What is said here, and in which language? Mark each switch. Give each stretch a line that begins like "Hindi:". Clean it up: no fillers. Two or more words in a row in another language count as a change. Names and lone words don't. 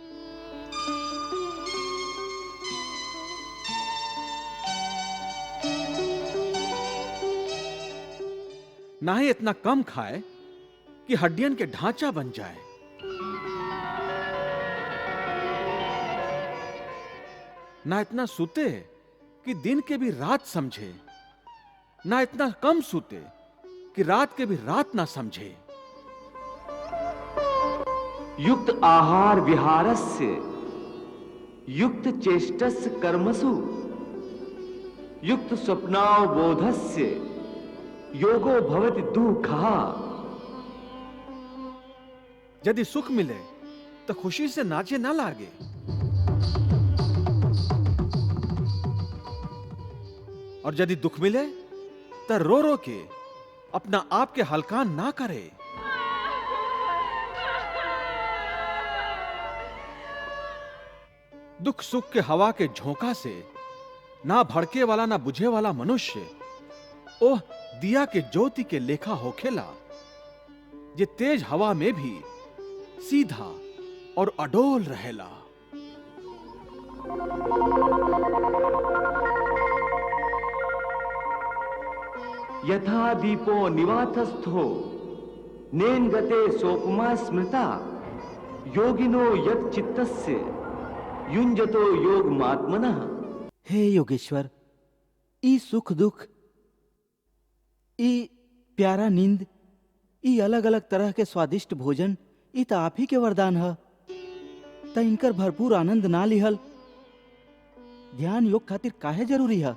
Bhojpuri: ना ही इतना कम खाए कि हड्डियन के ढांचा बन जाए। ना इतना सूते कि दिन के भी रात समझे, ना इतना कम सूते कि रात के भी रात ना समझे।
Sanskrit: युक्त आहार विहारस्य युक्त चेष्टस्य कर्मसु युक्त स्वप्नावबोधस्य योगो भवति दुःखः।
Bhojpuri: यदि सुख मिले तो खुशी से नाचे ना लागे, और यदि दुख मिले तो रो रो के अपना आप के हल्का ना करे। दुख सुख के हवा के झोंका से ना भड़के वाला ना बुझे वाला मनुष्य ओह दिया के ज्योति के लेखा होखेला, जे तेज हवा में भी सीधा और अडोल रहेला।
Sanskrit: यथा दीपो निवातस्थो नेन गते सोपमा स्मृता योगिनो यत चित्तस्य युञ्जतो योगमात्मनः।
Bhojpuri: हे योगेश्वर, ई सुख दुख, ई प्यारा नींद, ई अलग अलग तरह के स्वादिष्ट भोजन, ई तो आप ही के वरदान है। त इनकर भरपूर आनंद ना लिहल ध्यान योग खातिर काहे जरूरी है?